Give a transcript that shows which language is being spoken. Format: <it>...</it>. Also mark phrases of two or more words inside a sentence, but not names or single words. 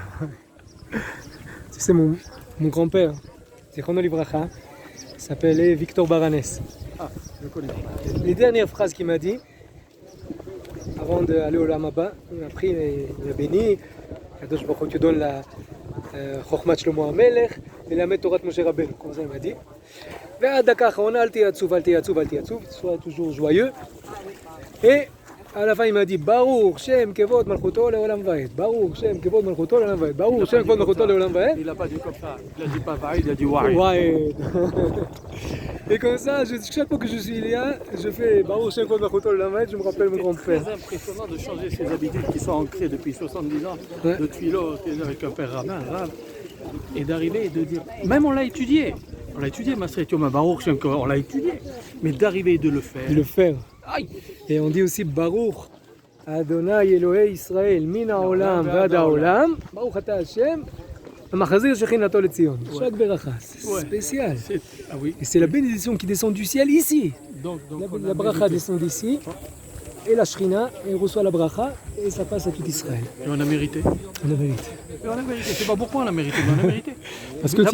<fr>Tu sais, mon grand-père,</fr> <he>זכרונו לברכה,</he> <fr>s'appelait Victor Baranès. Ah, je connais. Les dernières phrases qu'il m'a dit, avant d'aller au Lamaba, il a pris, il a béni,</fr> <he>קדוש ברוך הוא</he> <fr>te donne la</fr> <he>חכמת שלמה המלך</he> <fr>et la</fr> <he>תורה משה רבינו,</he> <fr>comme ça il m'a dit.</fr> <he>ועד דקה האחרונה, אל תהיה עצוב,</he> <fr>sois toujours joyeux. Et à la fin il m'a dit,</fr> <he>ברוך שם כבוד מלכותו לעולם ועד, ברוך שם כבוד מלכותו לעולם ועד, ברוך שם כבוד מלכותו לעולם ועד.</he> <fr>Il n'a pas dit comme ça, il a dit pas Vaed, il a dit Waed. Waed. Et comme ça, chaque fois que je suis là, je fais</fr> <he>ברוך שם כבוד מלכותו לעולם ועד,</he> <fr>je me rappelle mon grand-père. C'est très impressionnant de changer ses habitudes qui sont ancrées depuis 70 ans, Ouais. de tefilot avec un père rabbin, et d'arriver et de dire, même on l'a étudié,</fr> <he>מסרת יום הברוך שם כבוד,</he> <fr>on l'a étudié, mais d'arriver et de le faire. De le faire. Aïe. Et on dit aussi</fr> <he>ברוך אדוני אלהי ישראל מן העולם ועד העולם, ברוך אתה השם, המחזיר שכינתו לציון.</he> <fr>Chaque beracha, c'est spécial. Ah oui. Et c'est la bénédiction qui descend du ciel ici. Donc La bracha descend d'ici, et la shrina, et reçoit la bracha, et ça passe à tout Israël. Et on a mérité. On a mérité. Et on a mérité. C'est pas pourquoi on a mérité, mais on a mérité. Parce que</fr>